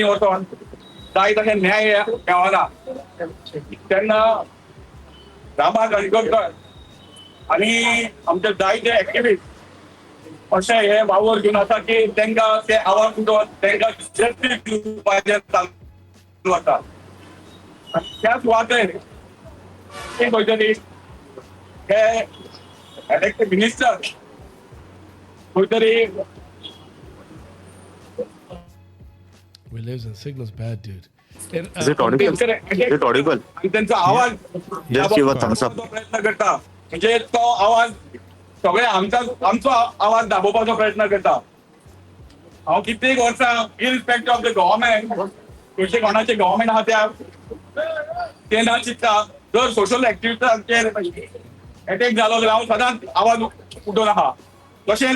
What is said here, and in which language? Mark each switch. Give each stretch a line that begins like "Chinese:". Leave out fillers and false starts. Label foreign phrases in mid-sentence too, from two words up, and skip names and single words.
Konkani: वचोन जाय तशें न्याय मेळना तेन्ना रामा काणकोणकर आणि आमचे जायते एक्टिविस्ट अशे हे वावर घेवन आसा की तांकां ते आवाज उठोवन तांकां जस्टीस दिवपाचें चालू आसा त्याच सुवातेर ते खंयतरी हे
English: elected minister
Konkani: खंयतरी
English: We lives in signals bad, dude. And, Is it audible? Is it audible?
Konkani: आणि त्यांचा आवाज
English: Just give a thumbs up.
Konkani: प्रयत्न करता म्हणजे तो आवाज सगळे आमचो आवाज दाबोवपाचो प्रयत्न करता हांव कित्येक वर्सां
English: irrespective of the government
Konkani: खंयचे कोणाचे गव्हर्मेंट आहा त्या ते ना चिंतता जर सोशल एक्टिविस्टांचेर अटॅक जालो जाल्यार हांव सदांच आवाज उठोवन आहा तशेंच